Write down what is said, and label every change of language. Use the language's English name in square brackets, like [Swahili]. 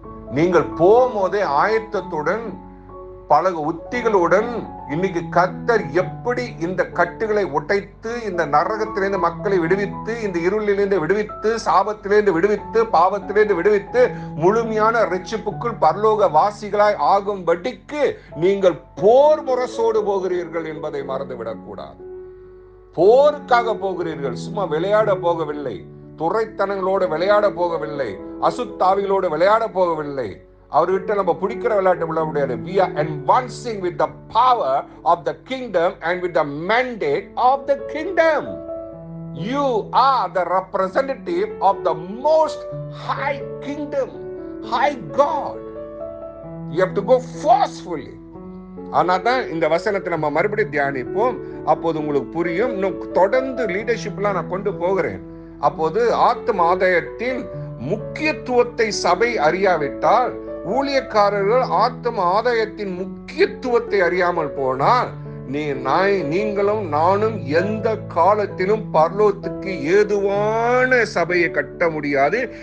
[Tamil] நீங்கள் போகும்போதே ஆயத்தத்துடன், பல உத்திகளுடன், இன்னைக்கு கர்த்தர் எப்படி இந்த கட்டுகளை உடைத்து இந்த நரகத்திலிருந்து மக்களை விடுவித்து, இந்த இருளிலிருந்து விடுவித்து, சாபத்திலிருந்து விடுவித்து, பாவத்திலிருந்து விடுவித்து முழுமையான ரட்சிப்புக்குள் பரலோக வாசிகளாய் ஆகும்படிக்கு நீங்கள் போர் முரசோடு போகிறீர்கள் என்பதை மறந்துவிடக் கூடாது. போருக்காக போகிறீர்கள், சும்மா விளையாட போகவில்லை, துறைத்தனங்களோடு விளையாட போகவில்லை, அசுத்தாவிகளோடு விளையாட போகவில்லை. அவர்கிட்ட நம்ம பிடிக்கிற விளையாட்டு விளையாட முடியாது. [English] We are advancing with the power of the kingdom and with the mandate of the kingdom. You are the representative of the most high kingdom, high God. You have to go forcefully. [Tamil] ஆனாதான் இந்த வசனத்தை நம்ம மறுபடியும் தியானிப்போம். அப்போது உங்களுக்கு புரியும். இன்னும் தொடர்ந்து லீடர்ஷிப்லாம் நான் கொண்டு போகிறேன். அப்போது ஆத்ம ஆதாயத்தின் முக்கியத்துவத்தை சபை அறியாவிட்டால், ஊழியக்காரர்கள் ஆத்ம ஆதாயத்தின் முக்கியத்துவத்தை அறியாமல் போனால், நீங்களும் நானும் எந்த காலத்திலும் பரலோகத்துக்கு ஏதுவான சபையை கட்ட முடியாது.